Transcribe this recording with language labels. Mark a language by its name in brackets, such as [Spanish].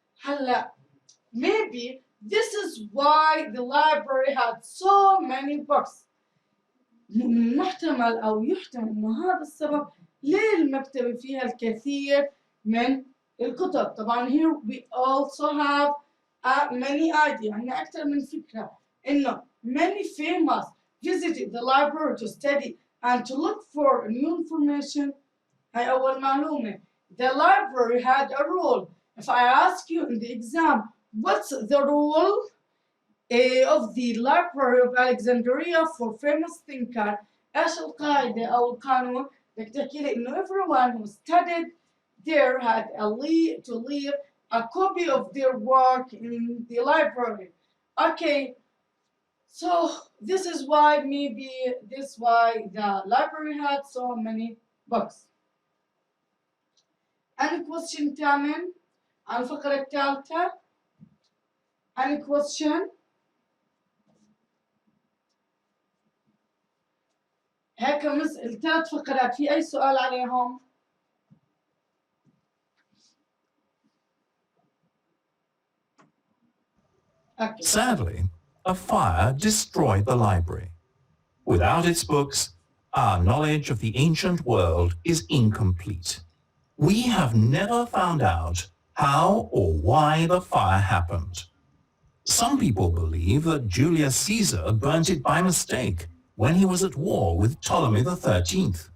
[Arabic] هلا [English] maybe this is why the library had so many books. [Arabic] من محتمل أو يحتمل إنه هذا السبب ليه المكتبة فيها الكثير من الكتب. طبعا [English] here we also have many ideas. [Arabic] عندنا أكثر من فكرة إنه [English] many famous visited the library to study and to look for new information. [Arabic] هاي أول معلومة. [English] The library had a rule. If I ask you in the exam, what's the rule of the Library of Alexandria for famous thinker? [Arabic] إيش القاعدة أو القانون؟ بدك تحكي لي إنه [English] everyone who studied there had to leave a copy of their work in the library. Okay, so this is why the library had so many books. Any question [Arabic] تامن عن الفقرة الثالثة؟ [English] Any question؟ [Arabic] هيك الثلاث فقرات في أي سؤال عليهم؟ [English] Okay. Sadly, a fire destroyed the library. Without its books, our knowledge of the ancient world is incomplete. We have never found out how or why the fire happened. Some people believe that Julius Caesar burnt it by mistake when he was at war with Ptolemy XIII.